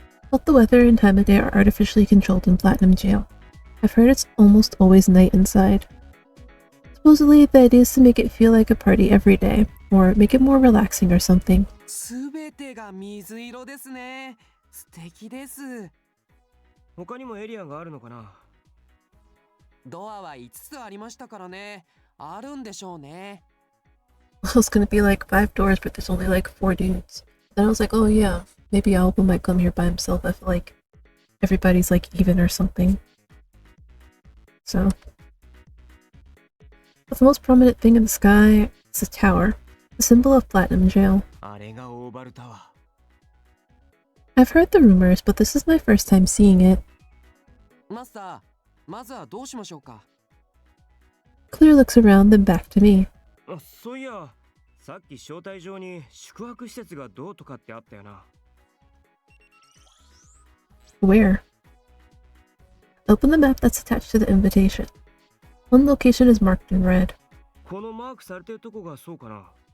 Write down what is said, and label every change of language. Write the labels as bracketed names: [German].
[English] Both the weather and time of day are artificially controlled in Platinum Jail. I've heard it's almost always night inside. Supposedly, the idea is to make it feel like a party every day, or make it more relaxing or something. [Japanese] すべてが水色ですね。素敵です。他にもエリアがあるのかな？ドアは5つありましたからね。あるんでしょうね。 [English] Well, it's gonna be like 5 doors, but there's only like 4 dudes. Then I was like, oh yeah, maybe Alba might come here by himself. I feel like everybody's like even or something. So. But the most prominent thing in the sky is a tower, the symbol of Platinum Jail. [Japanese] あれがオーバルタワー。 [English] I've heard the rumors, but this is my first time seeing it. [Japanese] マスター、まずはどうしましょうか。 [English] Clear looks around, then back to me. [Japanese] あ、そういや、さっき招待状に宿泊施設がどうとかってあったよな。 [English] Where? Open the map that's attached to the invitation. One location is marked in red. [Japanese] このマークされてるとこがそうかな。